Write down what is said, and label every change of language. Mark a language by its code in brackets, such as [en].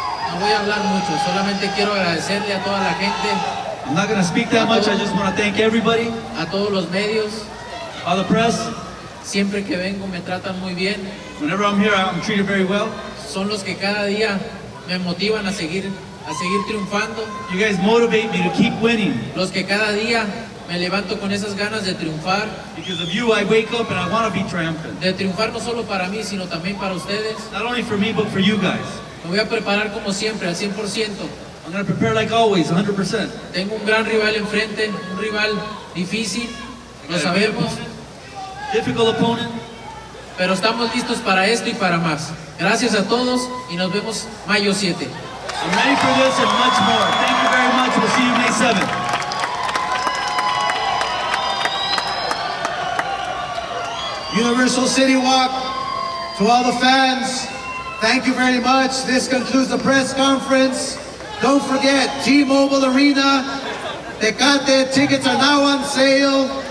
[es] No voy a hablar mucho, solamente quiero agradecerle a toda la gente, [en] I'm not going to speak that much. I just want to thank everybody, [es] a todos los medios. [en] all the press. [es] Siempre que vengo me tratan muy bien. [en] Whenever I'm here, I'm treated very well. [es] Son los que cada día me motivan a seguir triunfando. [en] You guys motivate me to keep winning. [es] Los que cada día me levanto con esas ganas de triunfar. [en] Because of you, I wake up and I want to be triumphant. [es] De triunfar no solo para mí, sino también para ustedes. [en] Not only for me, but for you guys. [es] Me voy a preparar como siempre, al 100%. [en] I'm going to prepare like always, 100%. [es] Tengo un gran rival enfrente, un rival difícil, lo sabemos, [en] Difficult opponent. [es] pero estamos listos para esto y para más. Gracias a todos y nos vemos mayo 7. [en] I'm ready for this and much more. Thank you very much. We'll see you May 7th. Universal City Walk, to all the fans, thank you very much. This concludes the press conference. Don't forget, T-Mobile Arena, Tecate, tickets are now on sale.